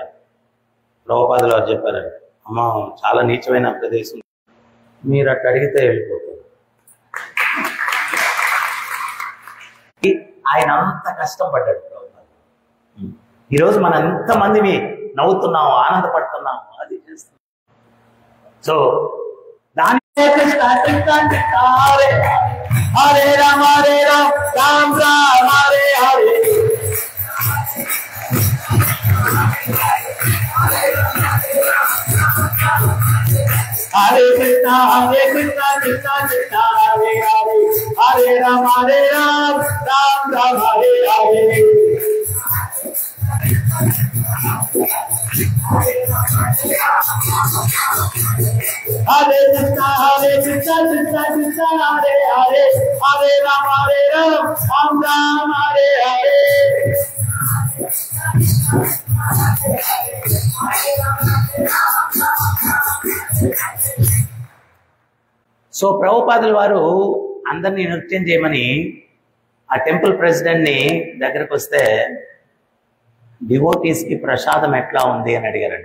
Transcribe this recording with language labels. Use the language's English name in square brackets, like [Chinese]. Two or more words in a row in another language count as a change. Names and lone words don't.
[Telugu] ప్రభుపాదుల వారు చెప్పారంట, అమ్మ చాలా నీచమైన ప్రదేశం, మీరు అట్లా అడిగితే వెళ్ళిపోతారు. ఆయన అంత కష్టం పడ్డాడు ప్రభుపాదులు. ఈరోజు మనం ఎంతమందిని నవ్వుతున్నాము, ఆనందపడుతున్నాము, అది చేస్తున్నాం. సో దాని [Sanskrit] హరే రామ రామ రామ హరే హరే. హరే కృష్ణ కృష్ణ కృష్ణ హరే హరే. హరే రామ రామ రామ హరే హరే. హరే కృష్ణ కృష్ణ కృష్ణ హరే హరే. హరే రామ రామ రామ హరే హరే. [Telugu] సో ప్రభుపాదుల వారు అందరినీ నృత్యం చేయమని ఆ [English] temple president [Telugu] ని దగ్గరకు వస్తే, డివోటీస్ కి ప్రసాదం ఎట్లా ఉంది అని అడిగారండి.